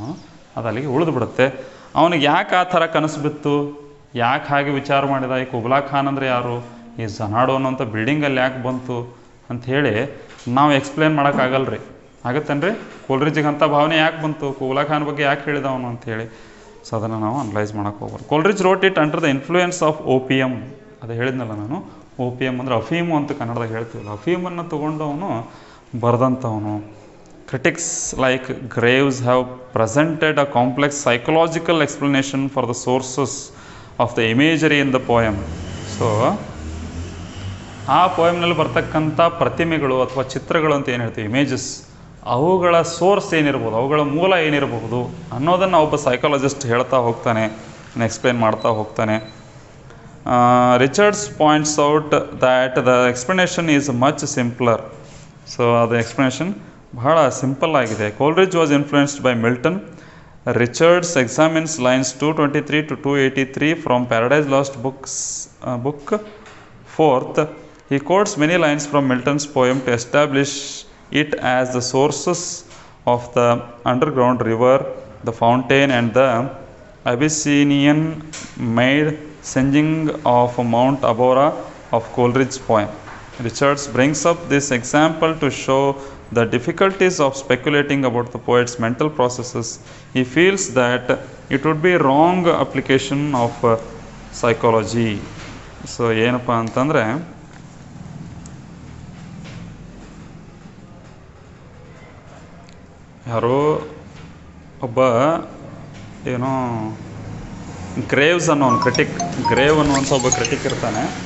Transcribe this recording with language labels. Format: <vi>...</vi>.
<kn>ಅವನು ಅದು ಅಲ್ಲಿಗೆ ಉಳಿದು ಬಿಡುತ್ತೆ. ಅವನಿಗೆ ಯಾಕೆ ಆ ಥರ ಕನಸು ಬಿತ್ತು, ಯಾಕೆ ಹಾಗೆ ವಿಚಾರ ಮಾಡಿದ, ಈ ಕುಬ್ಲಾ ಖಾನ್ ಅಂದರೆ ಯಾರು, ಈ ಜನಾಡು ಅನ್ನೋಂಥ ಬಿಲ್ಡಿಂಗಲ್ಲಿ ಯಾಕೆ ಬಂತು ಅಂಥೇಳಿ ನಾವು ಎಕ್ಸ್ಪ್ಲೇನ್ ಮಾಡೋಕ್ಕಾಗಲ್ಲ ರೀ. ಆಗತ್ತೇನು ರೀ? ಕೋಲ್ರಿಜ್ಗೆ ಅಂಥ ಭಾವನೆ ಯಾಕೆ ಬಂತು, ಕುಬ್ಲಾ ಖಾನ್ ಬಗ್ಗೆ ಯಾಕೆ ಹೇಳಿದ ಅವನು ಅಂಥೇಳಿ. ಸೊ ಅದನ್ನು ನಾವು ಅನಲೈಸ್ ಮಾಡೋಕ್ಕೆ ಹೋಗ್ಬಾರ್ದು.</kn> <en>Coleridge wrote it under the influence of OPM.</en> <kn>ಅದು ಹೇಳಿದ್ನಲ್ಲ ನಾನು, OPM ಅಂದರೆ ಅಫೀಮು ಅಂತ ಕನ್ನಡದಾಗ ಹೇಳ್ತೀವಲ್ಲ, ಅಫೀಮನ್ನು ತೊಗೊಂಡು ಅವನು ಬರೆದಂಥವನು.</kn> <en>Critics like Graves have presented a complex psychological explanation for the sources of the imagery in the poem.</en> <kn>So ಆ ಪೋಯಮ್ನಲ್ಲಿ ಬರ್ತಕ್ಕಂಥ ಪ್ರತಿಮೆಗಳು ಅಥವಾ ಚಿತ್ರಗಳು ಅಂತ ಏನು ಹೇಳ್ತೀವಿ, ಇಮೇಜಸ್, ಅವುಗಳ ಸೋರ್ಸ್ ಏನಿರ್ಬೋದು, ಅವುಗಳ ಮೂಲ ಏನಿರಬಹುದು ಅನ್ನೋದನ್ನು ಒಬ್ಬ ಸೈಕಾಲಜಿಸ್ಟ್ ಹೇಳ್ತಾ ಹೋಗ್ತಾನೆ, ಎಕ್ಸ್ಪ್ಲೇನ್ ಮಾಡ್ತಾ ಹೋಗ್ತಾನೆ.</kn> <en>Richards points out that the explanation is much simpler.</en> <kn>So ಅದು ಎಕ್ಸ್ಪ್ಲನೇಷನ್ ಬಹಳ ಸಿಂಪಲ್ ಆಗಿದೆ.</kn> <en>Coleridge was influenced by Milton. Richards examines lines 223 to 283 from Paradise Lost book 4th. He quotes many lines from Milton's poem to establish it as the sources of the underground river, the fountain, and the Abyssinian made singing of Mount Abora of Coleridge's poem. Richards brings up this example to show the difficulties of speculating about the poet's mental processes. He feels that it would be wrong application of psychology.</en> <kn>So ಏನಪ್ಪ ಅಂತಂದರೆ, ಯಾರೋ ಒಬ್ಬ ಏನೋ graves ಅನ್ನೋ ಒಂದು critic, grave ಅನ್ನುವಂಥ ಒಬ್ಬ critic ಇರ್ತಾನೆ.</kn>